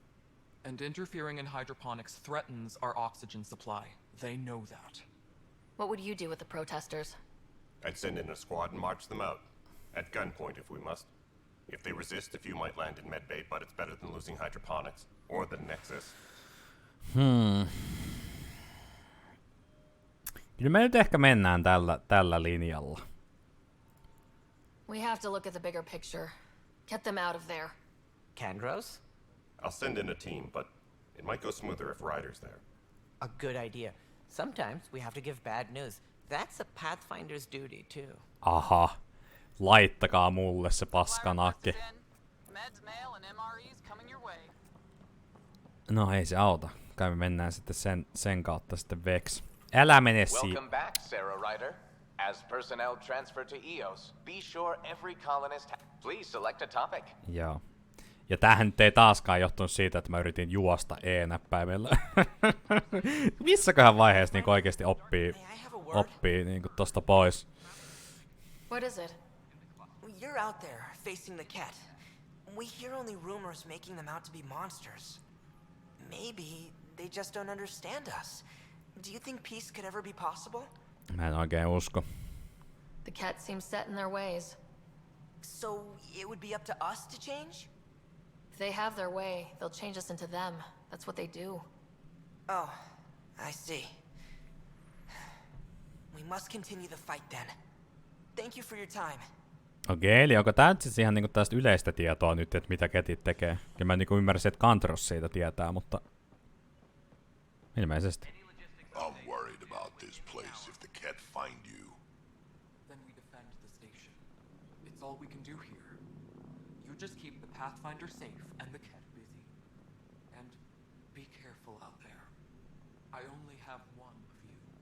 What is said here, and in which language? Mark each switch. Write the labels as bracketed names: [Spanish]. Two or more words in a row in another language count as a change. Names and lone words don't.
[English] And interfering in hydroponics threatens our oxygen supply. They know that. What would you do with the protesters? I'd send in a squad and march them out. At gunpoint if we must. If they resist, a few might land in medbay, but it's better than losing hydroponics. Or the Nexus. [Finnish] Kyllä me nyt ehkä mennään tällä linjalla. [English] We have to look at the bigger picture. Get them out of there. Kandros? I'll send in a team, but it might go smoother if Ryder's there. A good idea. Sometimes we have to give bad news. That's a Pathfinder's duty too. [Finnish] Aha. Laittakaa mulle se paskanakki. No ei se auta. Kai me mennään sitten sen kautta sitten veksi. Älä mene [English] Welcome back, Sarah Ryder. As personnel transfer to EOS, be sure every colonist please select a topic. [Finnish] Joo. Ja tämähän nyt ei taaskaan johtunut siitä, että mä yritin juosta E-näppäimellä. Missäköhän vaiheessa niin oikeesti oppii niin tosta pois? [English] What is it? You're out there, facing the cat. We hear only rumors making them out to be monsters. Maybe they just don't understand us. Do you think peace could ever be possible? [Finnish] Mä en oikein usko. [English] The cat seems set in their ways. So it would be up to us to change? If they have their way, they'll change us into them. That's what they do. Oh, I see. We must continue the fight then. Thank you for your time. [Finnish] Okei, eli onko tää nyt siis ihan niinku tästä yleistä tietoa nyt, että mitä ketit tekee? Ja mä niinku ymmärsin, että Kantros siitä tietää, mutta ilmeisesti. [English] I'm worried about this place if the cat find you. Then we defend the station. It's all we can do here. You just keep the Pathfinder safe and the cat busy. And be careful out there. I only have one of you.